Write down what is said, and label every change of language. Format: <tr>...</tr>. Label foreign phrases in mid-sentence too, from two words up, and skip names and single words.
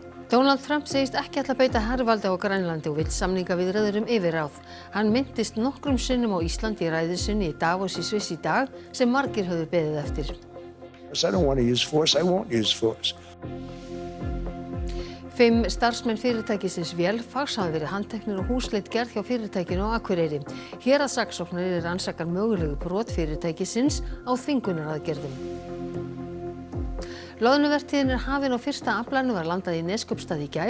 <is>Donald Trump segist ekki ætla að beita hervaldi á Grænlandi og vill samningaviðræður yfirráð. Hann minntist nokkrum sinnum á Íslandi í ræðu sinni í Davos í Sviss í dag sem margir höfðu beðið eftir.</is> <en>I don't want to use force. I won't use force.</en> <is>5 starfsmenn fyrirtækisins Vélfags hafa verið handteknir og húsleit gerð hjá fyrirtækinu á Akureyri. Héraðssaksóknari rannsakar mögulegu brot fyrirtækisins á þvingunaraðgerðum. Loðnuvertíðin hafin og fyrsta aflanum var landað í Neskaupstað í gær.</is>